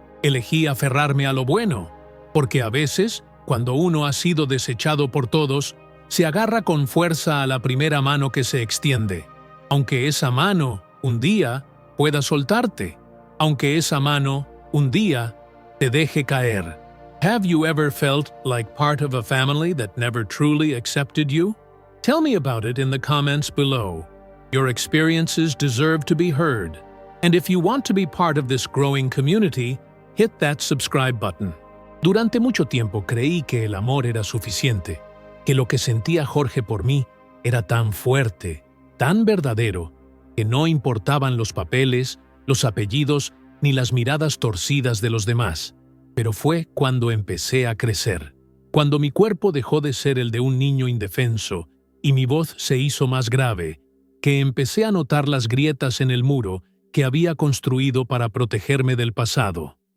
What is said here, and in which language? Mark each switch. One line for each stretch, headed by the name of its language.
Spanish: Elegí aferrarme a lo bueno, porque a veces, cuando uno ha sido desechado por todos, se agarra con fuerza a la primera mano que se extiende, aunque esa mano, un día, pueda soltarte, aunque esa mano, un día, te deje caer.
English: Have you ever felt like part of a family that never truly accepted you? Tell me about it in the comments below. Your experiences deserve to be heard. And if you want to be part of this growing community, hit that subscribe button.
Spanish: Durante mucho tiempo creí que el amor era suficiente, que lo que sentía Jorge por mí era tan fuerte, tan verdadero, que no importaban los papeles, los apellidos ni las miradas torcidas de los demás. Pero fue cuando empecé a crecer, cuando mi cuerpo dejó de ser el de un niño indefenso y mi voz se hizo más grave, que empecé a notar las grietas en el muro que había construido para protegerme del pasado.